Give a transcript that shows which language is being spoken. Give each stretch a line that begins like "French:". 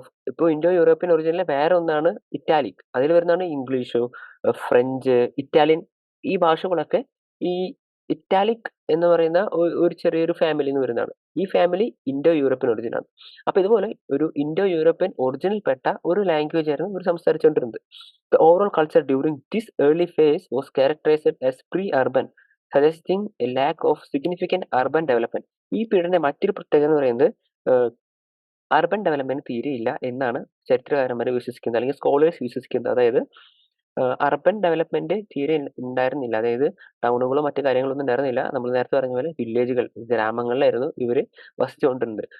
Malayalam: ഇപ്പൊ Indo European ഒറിജിനിലെ വേറെ ഒന്നാണ് ഇറ്റാലിക്. അതിൽ വരുന്നതാണ് ഇംഗ്ലീഷ്, ഫ്രഞ്ച്, ഇറ്റാലിയൻ. ഈ ഭാഷകളൊക്കെ ഈ ഇറ്റാലിക് എന്ന് പറയുന്ന ഒരു ചെറിയൊരു ഫാമിലി എന്ന് വരുന്നതാണ്. ഈ ഫാമിലി ഇൻഡോ യൂറോപ്യൻ ഒറിജിൻ ആണ്. അപ്പൊ ഇതുപോലെ ഒരു ഇൻഡോ യൂറോപ്യൻ ഒറിജിനിൽ പെട്ട ഒരു ലാംഗ്വേജ് ആയിരുന്നു ഇവർ സംസാരിച്ചുകൊണ്ടിരുന്നത്.
English: The overall culture during this early phase was characterized as pre-urban, suggesting a lack of significant urban development.
Malayalam: ഈ പീരീഡിന്റെ മറ്റൊരു പ്രത്യേകത എന്ന് പറയുന്നത് അർബൻ ഡെവലപ്മെന്റ് തീരെയില്ല എന്നാണ് ചരിത്രകാരന്മാർ വിശ്വസിക്കുന്നത്, അല്ലെങ്കിൽ സ്കോളേഴ്സ് വിശ്വസിക്കുന്നത്. അതായത് അർബൻ ഡെവലപ്മെന്റ് തീരെ ഉണ്ടായിരുന്നില്ല. അതായത് ടൗണുകളോ മറ്റു കാര്യങ്ങളൊന്നും ഉണ്ടായിരുന്നില്ല. നമ്മൾ നേരത്തെ പറഞ്ഞ പോലെ വില്ലേജുകൾ, ഗ്രാമങ്ങളിലായിരുന്നു ഇവര് വസിച്ചുകൊണ്ടിരുന്നത്.